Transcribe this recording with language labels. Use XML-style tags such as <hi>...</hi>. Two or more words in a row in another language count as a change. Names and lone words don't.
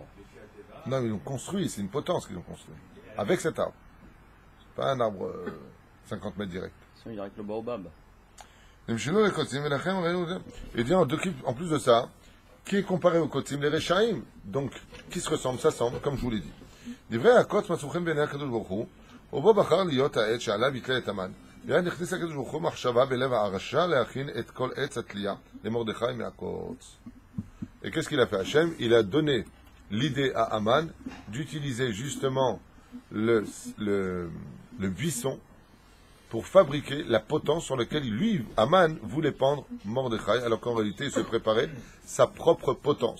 <fr>Non, mais ils l'ont construit, c'est une potence qu'ils ont construit. Avec cet arbre. C'est pas un arbre 50 mètres direct. Sinon, il y aurait que le baobab. Il dit en plus de ça, qui est comparé aux Kotim, les Rechaim, donc qui se ressemblent, ça semble, comme je vous l'ai dit.</fr> <he>דברי הקוץ מצאו בעיני הקדוש ברוך הוא, ובו בחר להיות העץ שעליו יתלה את המן. מיד הכניס הקדוש ברוך הוא מחשבה בלב הרשע להכין את כל עץ התלייה למרדכי מהקוץ.</he> <fr>Et qu'est-ce qu'il a fait Hachem? Il a donné l'idée à Aman d'utiliser justement le buisson pour fabriquer la potence sur laquelle lui, Aman, voulait pendre Mordechai, alors qu'en réalité, il se préparait sa propre potence.</fr>